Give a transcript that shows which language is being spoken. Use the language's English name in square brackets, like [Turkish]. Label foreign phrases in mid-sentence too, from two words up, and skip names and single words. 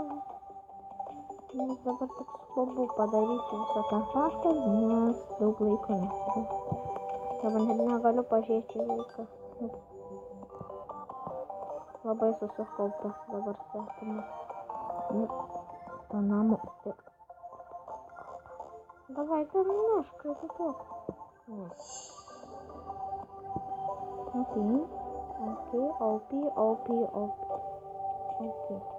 [Lithuanian] Nes dabar tik svarbu padaryti visą tą faktą, nes daug laiko neturiu. Dabar net negaliu pažiūrėti laiką. Labai susikaupęs dabar svetimas. To namo. [Russian] Давай, ты ножкой это то. Ok.